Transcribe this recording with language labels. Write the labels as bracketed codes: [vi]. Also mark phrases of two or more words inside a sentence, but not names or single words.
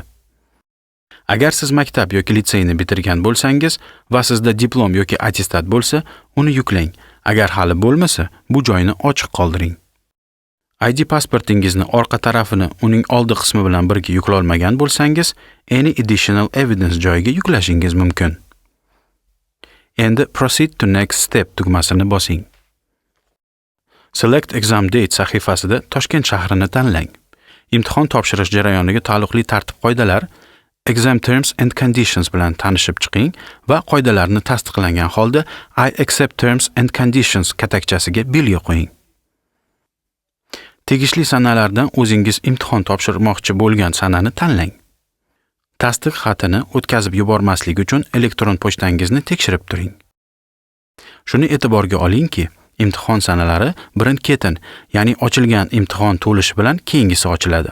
[uz] Agar siz maktab yoki litseyni bitirgan bo'lsangiz va sizda diplom yoki attestat bo'lsa, uni yuklang. Agar hali bo'lmasa, bu joyni ochiq qoldiring. ID pasportingizni orqa tarafini uning oldi qismi bilan birga yuklolmagan bo'lsangiz, [en] Any additional evidence [uz] joyiga yuklashingiz mumkin. Endi [en] Proceed to next step [uz] tugmasini bosing. [en] Select exam date [uz] sahifasida Toshkent shahrini tanlang. Imtihon topshirish jarayoniga taalluqli tartib-qoidalar, [en] exam terms and conditions [uz] bilan tanishib chiqing va qoidalarni tasdiqlangan holda [en] I accept terms and conditions [uz] katakchasiga belgi qo'ying. Tegishli sanalardan o'zingiz imtihon topshirmoqchi bo'lgan sanani tanlang. Tasdiq xatini o'tkazib yubormaslik uchun elektron pochtangizni tekshirib turing. Shuni e'tiborga olingki, imtihon sanalari birin-ketin, ya'ni ochilgan imtihon to'lishi bilan keyingisi ochiladi.